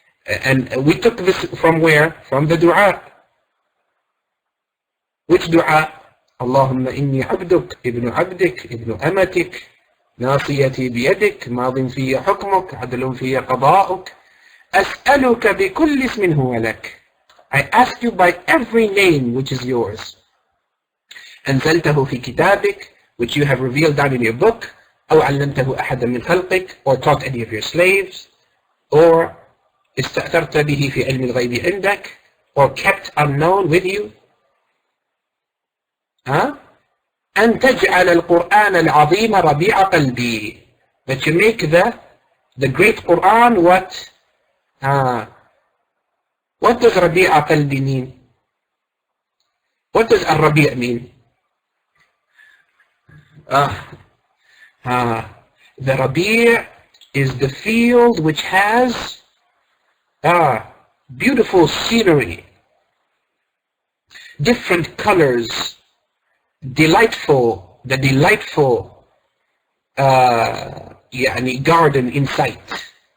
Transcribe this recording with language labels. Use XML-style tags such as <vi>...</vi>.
<en>And we took this from where? From the dua. Which dua?</en> <ar>اللهم إني عبدك ابن عبدك ابن أمتك ناصيتي بيدك ماض في حكمك عدل في قضاؤك أسألك بكل اسم هو لك.</ar> <en>I ask you by every name which is yours.</en> <ar>أنزلته في كتابك,</ar> <en>which you have revealed down in your book,</en> <ar>أو علمته أحدا من خلقك,</ar> <en>or taught any of your slaves, or</en> <ar>استأثرت به في علم الغيب عندك,</ar> <en>or kept unknown with you.</en> <ar>أن تجعل القرآن العظيم ربيع قلبي.</ar> <en>That you make the great Quran what? What does</en> <ar>ربيع قلبي</ar> <en>mean? What does الربيع mean? The Rabi' is the field which has beautiful scenery, different colors, delightful, the delightful garden in sight.</en>